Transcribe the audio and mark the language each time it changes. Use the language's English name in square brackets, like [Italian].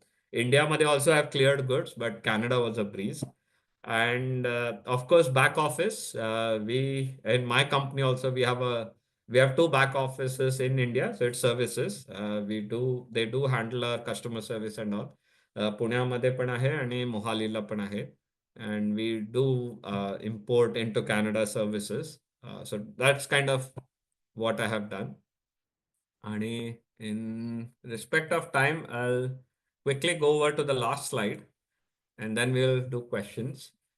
[English] India, they also have cleared goods, but Canada was a breeze. And of course, back office. We in my company also we We have two back offices in India, so it's services. They do handle our customer service and all. [Marathi] पुण्यामध्ये पण आहे आणि मोहालीला पण आहे. [English] And we do import into Canada services. So that's kind of what I have done. And in respect of time, I'll quickly go over to the last slide and then we'll do questions.